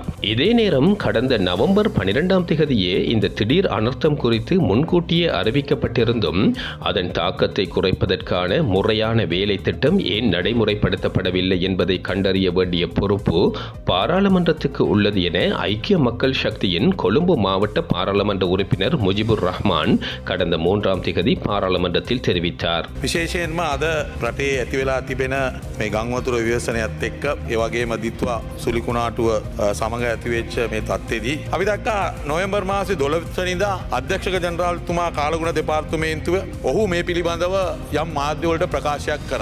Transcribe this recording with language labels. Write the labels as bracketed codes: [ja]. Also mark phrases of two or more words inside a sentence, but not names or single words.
[ta] இதே நேரம் கடந்த நவம்பர் 12ஆம் திகதியே இந்த திடீர் அனர்த்தம் குறித்து முன்கூட்டியே அறிவிக்கப்பட்டிருந்தும் அதன் தாக்கத்தை குறைப்பதற்கான முறையான வேலை திட்டம் ஏன் நடைமுறைப்படுத்தப்படவில்லை என்பதை கண்டறிய வேண்டிய பொறுப்பு பாராளுமன்றத்துக்கு உள்ளது என ஐக்கிய மக்கள் சக்தியின் கொழும்பு மாவட்ட பாராளுமன்ற உறுப்பினர் முஜிபுர் ரஹ்மான் கடந்த 3ஆம் திகதி பாராளுமன்றத்தில் தெரிவித்தார். [si] විශේෂයෙන්ම අද රටේ ඇති වෙලා තිබෙන මේ ගංවතුර ව්‍යවසනයත් එක්ක ඒ වගේම දිත්වා සුලිකුණාටුව සමග ඇතිවෙච්ච මේ තත්ත්වයේදී අපි දැක්කා නොවැම්බර් මාසේ 12 වෙනිදා අධ්‍යක්ෂක ජනරාල්තුමා කාලගුණ දෙපාර්තමේන්තුව ඔහු මේ පිළිබඳව යම් මාධ්‍යවලට ප්‍රකාශයක් කරා.